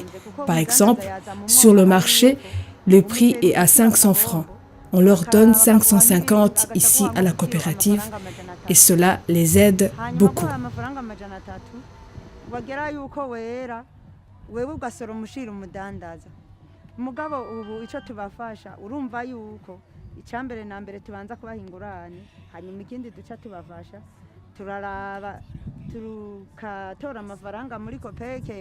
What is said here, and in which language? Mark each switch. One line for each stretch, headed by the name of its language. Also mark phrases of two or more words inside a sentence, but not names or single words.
French: Par exemple, sur le marché, le prix est à 500 francs. On leur donne 550 ici à la coopérative et cela les aide beaucoup.
Kinyarwanda: icyambere na mbere tubanza kubaha ingurane hanyuma ikindi duca tubafasha turaraba tukatora amafaranga muri kopeke